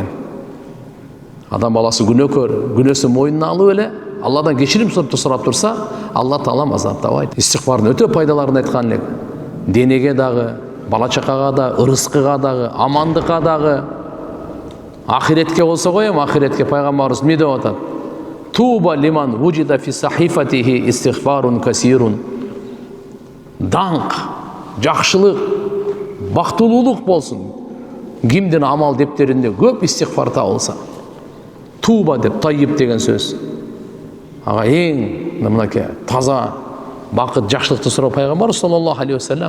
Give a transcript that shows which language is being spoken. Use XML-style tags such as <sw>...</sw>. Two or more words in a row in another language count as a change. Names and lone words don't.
<ky>Адам баласы күнөөкөр, күнөөсүн мойнуна алып эле Алладан кечирим сурап турса, Алла Таалам азаптабайт. Истигфардын өтө пайдаларын айткан элек. Денеге дагы, бала чакага да, ырыскыга дагы, амандыкка дагы. Ахиретке болсо коем, ахиретке пайгамбарыбыз эмне деп атат?</ky> <ar>طوبى لمن وجد في صحيفته استغفار كثير.</ar> <ky>Даңк, жакшылык, бактылуулук болсун. Кимдин амал дептеринде көп истигфар табылса. Туба деп тайып деген сөз. Ага эң мынакей таза бакыт, жакшылыкты сурап пайгамбар</ky> <ar>صلى الله عليه وسلم.</ar>